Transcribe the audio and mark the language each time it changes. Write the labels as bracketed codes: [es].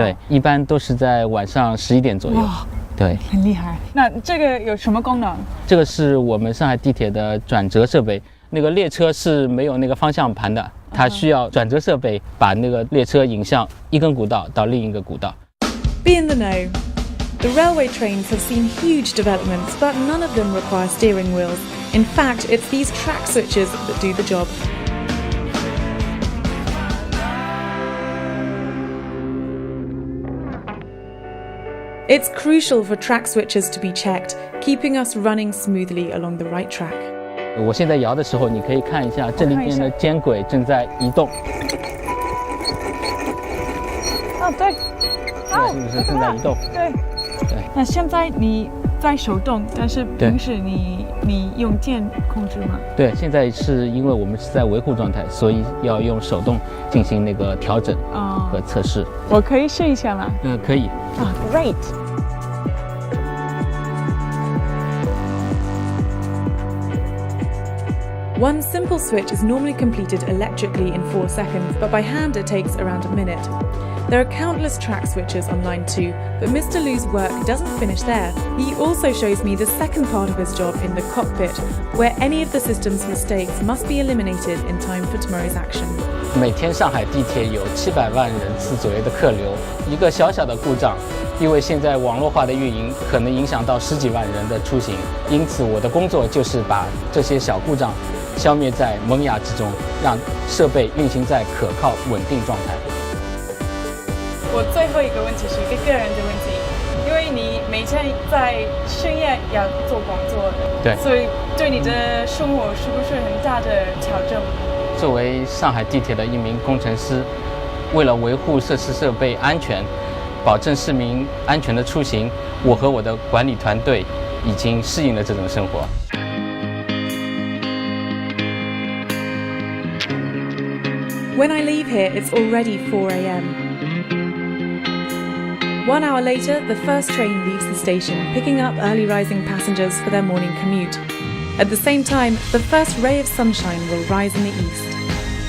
[zh] 对，一般都是在晚上11点左右。哇，对，很厉害。那这个有什么功能？这个是我们上海地铁的转折设备。那个列车是没有那个方向盘的，它需要转折设备把那个列车引向一根古道到另一个古道。 [en] Be in the know. The railway trains have seen huge developments, but none of them require steering wheels. In fact, it's these track switches that do the job. It's crucial for track switches to be checked, keeping us running smoothly along the right track. [zh] 我现在摇的时候，你可以看一下这里边的间轨正在移动。哦，对，是不是正在移动？对。那现在你在手动，但是平时你用键控制吗？对，现在是因为我们是在维护状态，所以要用手动进行那个调整和测试。我可以试一下吗？可以。 [en] 啊 ，Great。 One simple switch is normally completed electrically in 4 seconds, but by hand it takes around a minute. There are countless track switches on line 2, but Mr. Lu's work doesn't finish there. He also shows me the second part of his job in the cockpit, where any of the system's mistakes must be eliminated in time for tomorrow's action. [zh] 每天上海地铁有700万人次左右的客流，一个小小的故障，因为现在网络化的运营可能影响到10几万人的出行，因此我的工作就是把这些小故障消灭在萌芽之中，让设备运行在可靠稳定状态。我最后一个问题是一个个人的问题，因为你每天在深夜要做工作，对，所以对你的生活是不是很大的挑战？作为上海地铁的一名工程师，为了维护设施设备安全，保证市民安全的出行，我和我的管理团队已经适应了这种生活。 [en] When I leave here, it's already 4 a.m. 1 hour later, the first train leaves the station, picking up early rising passengers for their morning commute. At the same time, the first ray of sunshine will rise in the east.